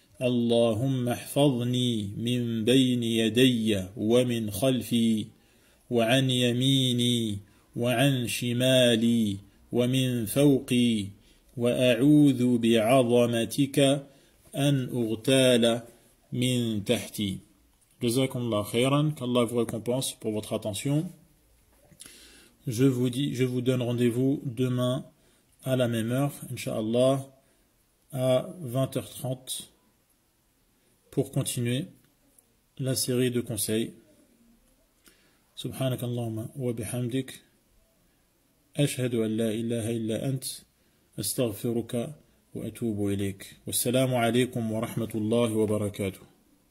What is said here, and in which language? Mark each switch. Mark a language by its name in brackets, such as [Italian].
[Arabic] اللهم احفظني من بين يدي ومن خلفي وعن يميني وعن شمالي ومن فوقي وأعوذ بعظمتك أن أغتال من تحتي. [French] جزاكم الله خيرا, qu'Allah vous récompense pour votre attention. Je vous donne rendez-vous demain à la même heure, Inch'Allah, à 20h30 pour continuer la série de conseils. [Arabic] سبحانك اللهم وبحمدك أشهد أن لا إله إلا أنت أستغفرك وأتوب إليك والسلام عليكم ورحمة الله وبركاته.